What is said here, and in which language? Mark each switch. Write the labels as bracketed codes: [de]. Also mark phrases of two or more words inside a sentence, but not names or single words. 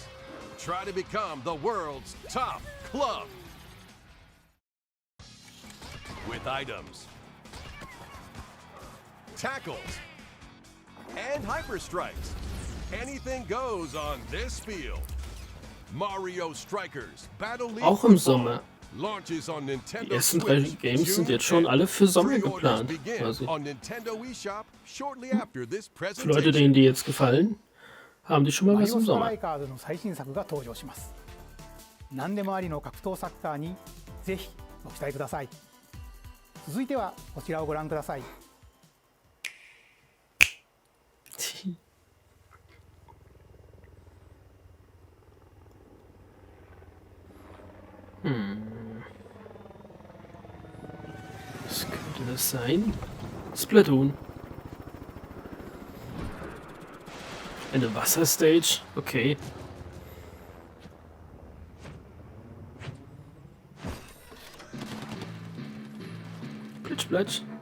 [en] Try to become the world's top club. With items, tackles, and hyper strikes. Anything goes on this field. Mario Strikers Battle League [de] Auch im [en] Football [de] Sommer. [en] launches on Nintendo [de] Die ersten 3 [en] Switch [de] Games sind [en] June [de] jetzt schon [en] 10th. [de] alle für Sommer [en] Pre-orders [de] geplant. [en] begin [de] Quasi. [en] on Nintendo eShop shortly after this [de] Für Leute, [en] presentation. [de] denen die jetzt gefallen, haben die schon mal [ja] マ [de] was [ja] リオ [de] im [ja] ストラ [de] Sommer. [ja] イカーズの最新作が登場します。何でもありの格闘サッカーにぜひご期待ください。続いてはこちらをご覧ください。 [de] Was könnte das sein? Splatoon. Eine Wasserstage? Okay. Plitsch, platsch.